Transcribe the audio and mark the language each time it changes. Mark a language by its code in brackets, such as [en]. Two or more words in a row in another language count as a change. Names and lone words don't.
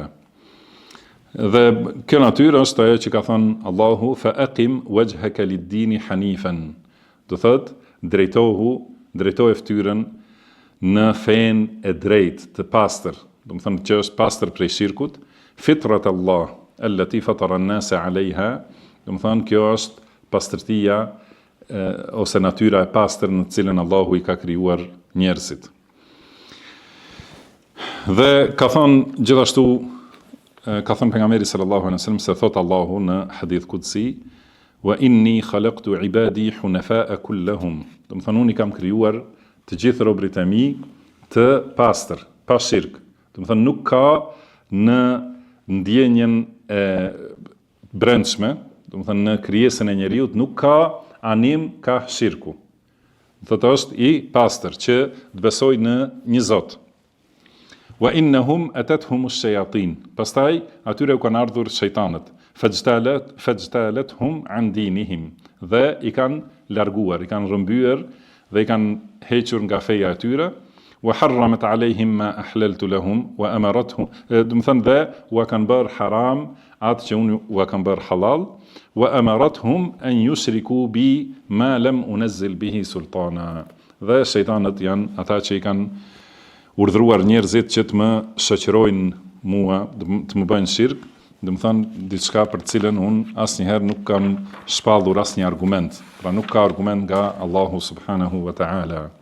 [sq] Dhe kjo natyrë është ajo që ka thënë Allahu [ar] فأقم وجهك للدين حنيفا. [sq] Do thotë drejtoje fytyrën në fen e drejtë të pastër, do të thonë që është pastër prej shirkut, [ar] فطرت الله التي فطر الناس عليها, [sq] do të thonë kjo është pastërtia ose natyra e pastër në të cilën Allahu i ka krijuar njerëzit. Dhe ka thënë gjithashtu, ka thënë pejgamberi [ar] صلى الله عليه وسلم [sq] se thot Allahu në [ar] حديث قدسي, وإني خلقت عبادي حنفاء كلهم. [sq] Do të thonë unë i kam krijuar të gjithë robërit e mi të pastër, pa shirk. Do të thënë nuk ka në ndjenjen e brendshme, do të thënë në krijesën e njeriut nuk ka anim ka shirku. Do të është i pastër që të besoj në një Zot. [ar] وإنهم أتتهم الشياطين. [sq] Pastaj atyre u kanë ardhur shejtanët. [ar] فاجتالتهم عن دينهم. [sq] Dhe i kanë larguar, i kanë rrëmbyer dhe i kanë hequr nga feja e tyre. [ar] وحرمت عليهم ما أحللت لهم وأمرتهم, [sq] do të thënë dhe u kanë bërë haram atë që unë u kanë bërë halal. [ar] وأمرتهم أن يشركوا بي ما لم أنزل به سلطانا. [sq] Dhe shejtanët janë ata që i kanë urdhëruar njerëzit që të më shoqërojnë mua, të më bëjnë shirk, do të thënë diçka për të cilën unë asnjëherë nuk kam shpallur asnjë argument. Pra nuk ka argument nga Allahu [ar] سبحانه وتعالى.